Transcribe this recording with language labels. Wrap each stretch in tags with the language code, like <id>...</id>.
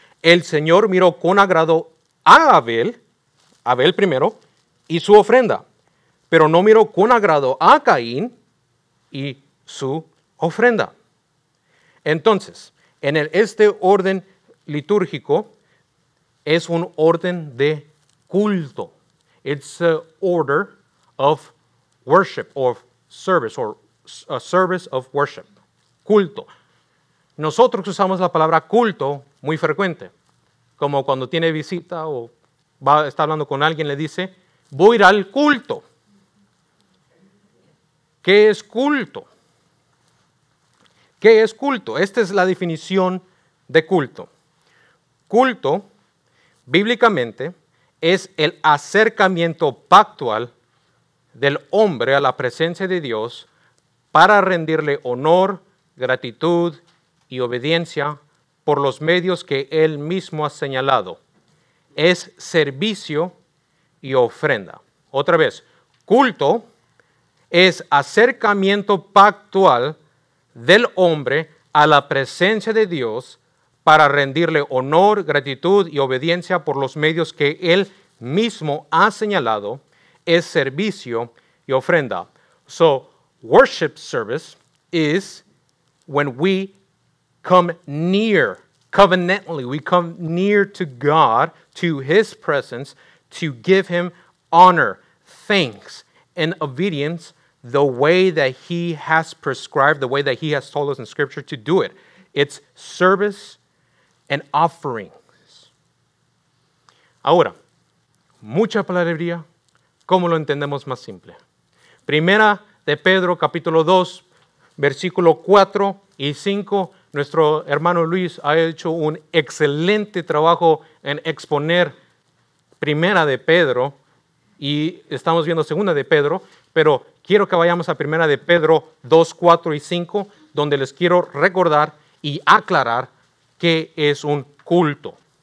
<es>El Señor miró con agrado a Abel primero, y su ofrenda, pero no miró con agrado a Caín y su ofrenda. Entonces, en este orden litúrgico es un orden de culto.</es> <en>It's an order of worship, or service, or a service of worship.</en> <es>Culto. Nosotros usamos la palabra culto muy frecuente, como cuando tiene visita o está hablando con alguien, le dice, voy a ir al culto. ¿Qué es culto? ¿Qué es culto? Esta es la definición de culto. Culto, bíblicamente, es el acercamiento pactual del hombre a la presencia de Dios para rendirle honor, gratitud y obediencia por los medios que Él mismo ha señalado. Es servicio y ofrenda. Otra vez, culto es acercamiento pactual del hombre a la presencia de Dios para rendirle honor, gratitud y obediencia por los medios que Él mismo ha señalado. Es servicio y ofrenda.</es> <en>So, worship service is when we come near, covenantally, we come near to God, to His presence, to give Him honor, thanks, and obedience the way that He has prescribed, the way that He has told us in Scripture to do it. It's service and offerings.</en> <es>Ahora, mucha palabrería, ¿cómo lo entendemos más simple? Primera de Pedro, capítulo 2, versículo 4 y 5. Nuestro hermano Luis ha hecho un excelente trabajo en exponer Primera de Pedro y estamos viendo Segunda de Pedro, pero quiero que vayamos a Primera de Pedro 2, 4 y 5, donde les quiero recordar y aclarar qué es un culto.</es>